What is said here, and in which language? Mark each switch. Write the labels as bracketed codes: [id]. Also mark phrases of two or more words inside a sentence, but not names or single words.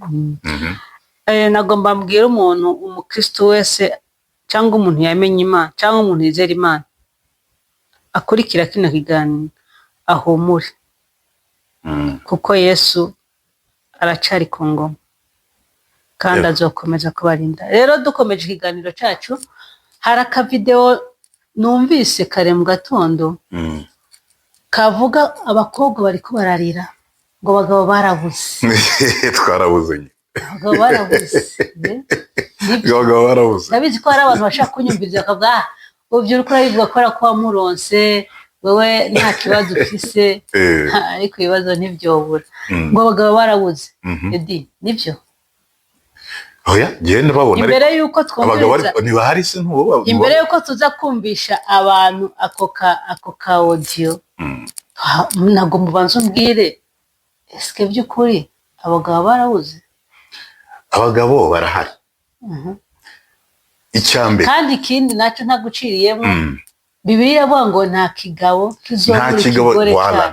[rn] Nagomba mbwira umuntu, umukristo wese cyangwa umuntu yamenye Imana cyangwa umuntu yizera Imana, akurikira kino kiganiro ahumure, kuko Yesu aracari ku ngoma kandi azokomeza kubarinda. Rero dukomeje ikiganiro cyacu, hari akavideo numvise kare mu gatondo kavuga abakobwa bariko bararira ngo abagabo barabuze. Twarabuze. Abagabo barabuze. Abagabo barabuze. Ndabizi ko hari abantu bashaka kunyumviriza bakavuga uvyo uriko urabivuga ko wamuronse wewe nta kibazo ufise, ariko ibibazo ntivyobura. Ngo abagabo barabuze. Edi nivyo? Oya, genda babona. Imbere yuko twumviriza, niba hari se ntubo, imbere yuko tuza kumvisha abantu ako ka audio, ntabwo mubanza umbwire eske by'ukuri abagabo barabuze? Abagabo barahari. Icyambere kandi ikindi nacyo ntaguciriyemo, Bibiliya avuga ngo nta kigabo kizobura ikigore cyacu.